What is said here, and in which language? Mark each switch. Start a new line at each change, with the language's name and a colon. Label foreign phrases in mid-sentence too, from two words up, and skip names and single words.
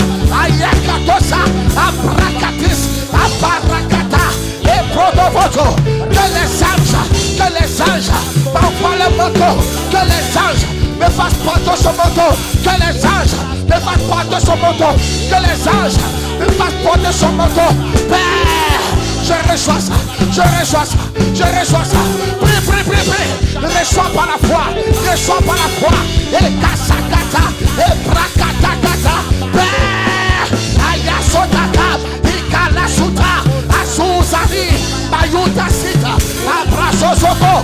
French: Ayakatosa. Abrakatis. Abarakata. Et Prodovoto. Que les anges m'envoient le manteau. Que les anges me fassent porter son manteau. Que les anges me fassent porter son manteau. Que les anges me fassent porter son manteau. Père, je reçois ça. Je reçois ça. Je reçois ça. Prie. Reçois par la foi. Reçois par la foi. Et kasakata. Et brakatakata. Père, ayasotaka. Ikalasuta. Azuzani. Bayuta sita. Abrasosoko.